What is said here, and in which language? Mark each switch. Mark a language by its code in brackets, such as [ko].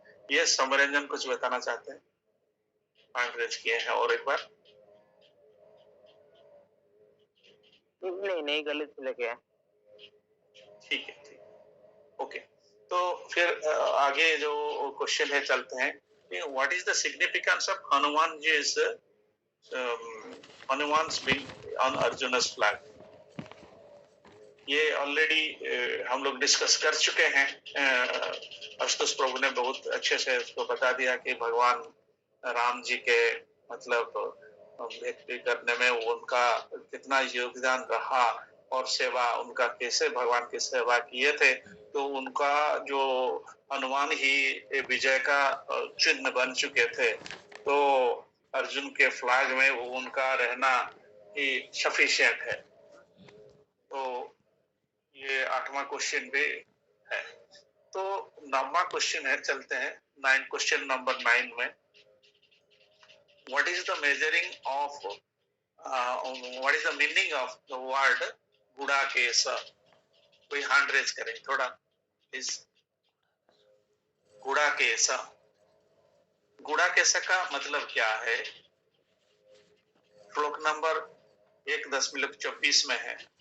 [en] Yes, [hi] Samaranjan कुछ बताना चाहते हैं? हैंड रेज किए हैं और एक बार. नहीं गलत लगे हैं. ठीक है, ठीक. ओके. तो फिर आगे जो क्वेश्चन है चलते हैं. [en] What is the significance of Hanuman's being on Arjuna's flag? [hi] ये ऑलरेडी हम लोग डिस्कस कर चुके हैं. आशुतोष प्रभु ने बहुत अच्छे से उसको बता दिया कि भगवान राम जी के मतलब व्यक्ति करने में उनका कितना योगदान रहा और सेवा उनका कैसे भगवान की सेवा किए थे. तो उनका जो हनुमान ही विजय का चिन्ह बन चुके थे. तो अर्जुन के फ्लैग में वो उनका रहना ही सफिशिएंट है. तो ये 8वां क्वेश्चन भी है. तो 9वां क्वेश्चन है, चलते हैं क्वेश्चन नंबर 9 में. [en] What is the measuring of what is the meaning of the word Gudakesh? [hi] कोई हैंड रेज करें थोड़ा प्लीज. गुड़ाकेश, गुड़ाकेश का मतलब क्या है? श्लोक नंबर 1.24 में है.